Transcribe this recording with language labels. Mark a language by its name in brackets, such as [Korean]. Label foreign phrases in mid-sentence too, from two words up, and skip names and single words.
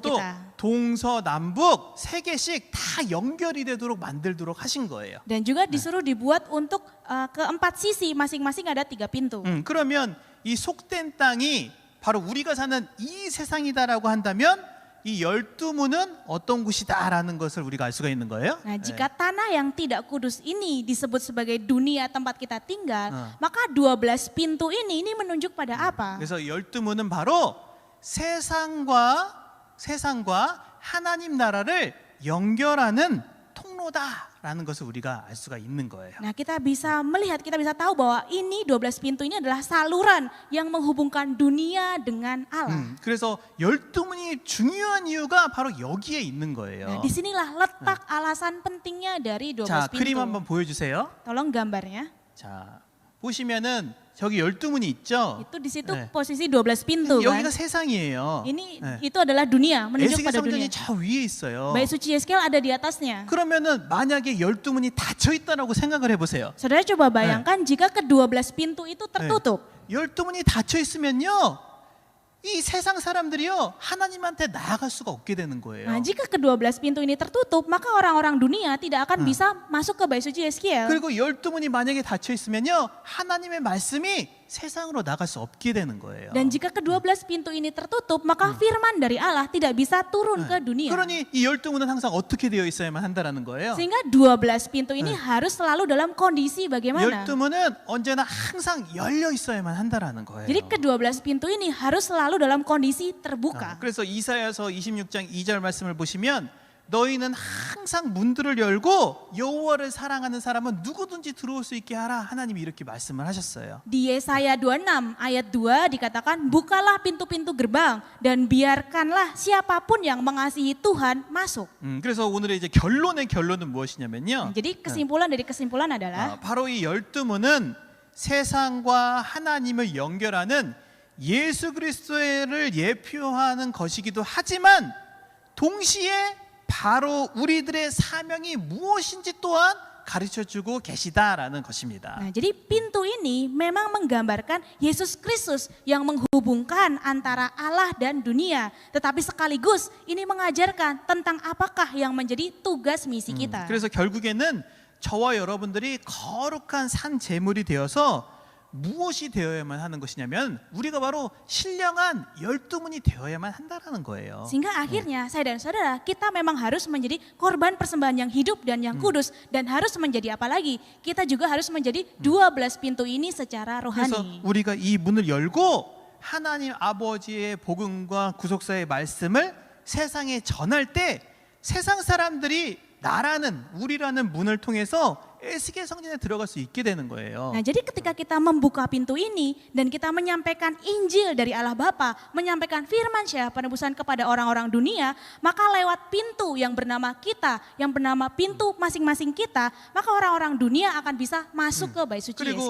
[Korean] 그것도 [Indonesian] kita. [Korean] 동서남북 세 개씩 다 연결이 되도록 만들도록 하신 거예요. [Indonesian] Dan juga disuruh dibuat untuk keempat sisi, masing-masing ada 3 pintu. [Korean] 그러면 이 속된 땅이 바로 우리가 사는 이 세상이다라고 한다면 이 12문은 어떤 곳이다라는 것을 우리가 알 수가 있는 거예요. [Indonesian] Nah, jika tanah yang tidak kudus ini disebut sebagai dunia tempat kita tinggal, maka 12 pintu ini menunjuk pada apa? [Korean] 그래서 12문은 바로 세상과 하나님 나라를 연결하는 통로다라는 것을 우리가 알 수가 있는 거예요. [Indonesian] Nah, kita bisa melihat, kita bisa tahu bahwa ini 12 pintu ini adalah saluran yang menghubungkan dunia dengan Allah. [Korean] 그래서 12문이 중요한 이유가 바로 여기에 있는 [Indonesian] Nah, [Korean] 거예요. [Indonesian] disinilah letak alasan pentingnya dari 12 [Korean] 자, 그림 [Indonesian] pintu. [Korean] 한번 보여주세요. [Indonesian] Tolong gambarnya. [Korean] 자, 보시면은 저기 12문이 있죠. [Indonesian] Itu di situ [Korean] 네. [Indonesian] posisi 12 pintu kan. [Korean] 여기가 세상이에요. [Indonesian] Ini [Korean] 네. [Indonesian] itu adalah dunia, menunjuk [Korean] 에스겔 [Indonesian] pada [Korean] 성전이 [Indonesian] dunia. [Korean] 저 위에 있어요. [Indonesian] Bait suci Yeskiel ada di atasnya. [Korean] 그러면은 만약에 12문이 닫혀 있다라고 생각을 해보세요. [Indonesian] Saudara coba bayangkan jika ke-12 pintu itu tertutup. [Korean] 12문이 닫혀 있으면요, 이 세상 사람들이요 하나님한테 나아갈 수가 없게 되는 거예요. [Indonesian] Nah, jika ke-12 pintu ini tertutup, maka orang-orang dunia tidak akan bisa masuk ke bait suci Yeskiel. [Korean] 그리고 12문이 만약에 닫혀 있으면요 하나님의 말씀이 세상으로 나갈 수 없게 되는 거예요. [Indonesian] Dan jika ke-12 pintu ini tertutup, maka firman dari Allah tidak bisa turun ke dunia. [Korean] 그러니 이 12문은 항상 어떻게 되어 있어야만 한다라는 거예요. [Indonesian] Sehingga 12 pintu ini harus selalu dalam kondisi bagaimana? [Korean] 12문은 언제나 항상 열려 있어야만 한다라는 거예요. [Indonesian] Jadi ke-12 pintu ini harus selalu dalam kondisi terbuka. [Korean] 그래서 이사야서 26장 2절 말씀을 보시면 너희는 항상 문들을 열고 여호와를 사랑하는 사람은 누구든지 들어올 수 있게 하라. 하나님이 이렇게 말씀을 하셨어요. [Indonesian] Di Yesaya 26 ayat 2 dikatakan, bukalah pintu-pintu gerbang dan biarkanlah siapapun yang mengasihi Tuhan masuk. [Korean] 그래서 오늘의 이제 결론은 무엇이냐면요. [Indonesian] Jadi kesimpulan dari kesimpulan adalah [Korean] 바로 이 12문은 세상과 하나님을 연결하는 예수 그리스도를 예표하는 것이기도 하지만 동시에 바로 우리들의 사명이 무엇인지 또한 가르쳐주고 계시다라는 것입니다. [Indonesian] Nah, jadi pintu ini memang menggambarkan Yesus Kristus yang menghubungkan antara Allah dan dunia. Tetapi sekaligus ini mengajarkan tentang apakah yang menjadi tugas misi kita. [Korean] 그래서 결국에는 저와 여러분들이 거룩한 산 제물이 되어서 무엇이 되어야만 하는 것이냐면 우리가 바로 신령한 12문이 되어야만 한다라는 거예요. [Indonesian] Sehingga akhirnya saya dan saudara, kita memang harus menjadi korban persembahan yang hidup dan yang kudus. Dan harus menjadi apa lagi? Kita juga harus menjadi 12 pintu ini secara [Korean] 그래서 [Indonesian] rohani. [Korean] 우리가 이 문을 열고 하나님 아버지의 복음과 구속사의 말씀을 세상에 전할 때 세상 사람들이 나라는 우리라는 문을 통해서 에스겔 성전에 들어갈 수 있게 되는 거예요. [Indonesian] Nah, jadi ketika kita membuka pintu ini dan kita menyampaikan Injil dari Allah Bapa, menyampaikan firman Syah penebusan kepada orang-orang dunia, maka lewat pintu yang bernama kita, yang bernama pintu masing-masing kita, maka orang-orang dunia akan bisa masuk ke bait suci [Korean] 그리고